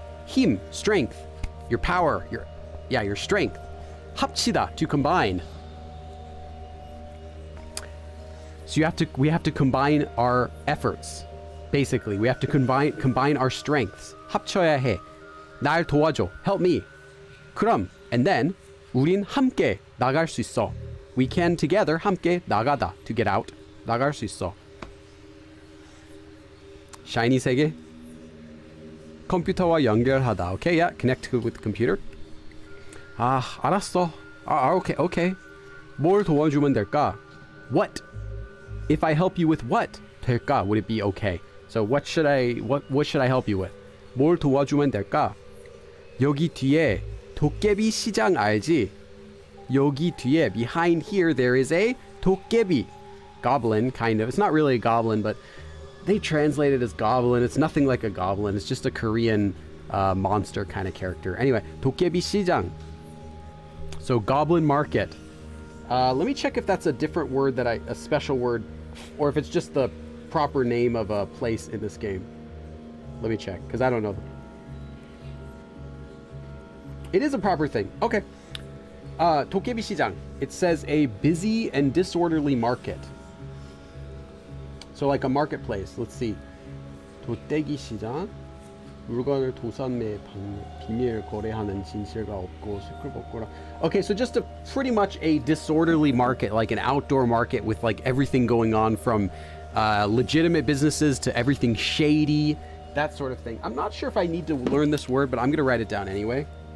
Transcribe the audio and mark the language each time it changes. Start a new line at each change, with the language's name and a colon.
English: 힘, strength, your power, your strength. 합치다, to combine. So we have to combine our efforts. Basically, we have to combine our strengths.
Korean: 합쳐야 해. 날 도와줘.
English: Help me.
Korean: 그럼,
English: and then,
Korean: 우린 함께 나갈 수 있어.
English: We can together
Korean: 함께 나가다.
English: To get out.
Korean: 나갈 수 있어. Shiny 세계. 컴퓨터와 연결하다.
English: Okay, yeah. Connect with the computer.
Korean: 알았어.
English: Okay.
Korean: 뭘 도와주면 될까?
English: What? If I help you with what?
Korean: 될까?
English: Would it be okay? So what should I help you with?
Korean: 뭘 도와주면 될까? 여기 뒤에 도깨비 시장 알지? 여기 뒤에,
English: behind here, there is a 도깨비. Goblin, kind of. It's not really a goblin, but they translate it as goblin. It's nothing like a goblin. It's just a Korean monster kind of character. Anyway, 도깨비 시장. So goblin market. Let me check if that's a different word a special word, or if it's just the proper name of a place in this game. Let me check, because I don't know. It is a proper thing. Okay. 도깨비 시장. It says a busy and disorderly market. So like a marketplace. Let's see. 도떼기 시장.
Korean: 물건을 도산매 비밀 거래하는 진실가 없고 시끌벅거라.
English: Okay, so just pretty much a disorderly market, like an outdoor market with like everything going on from legitimate businesses to everything shady, that sort of thing. I'm not sure if I need to learn this word, but I'm going to write it down anyway.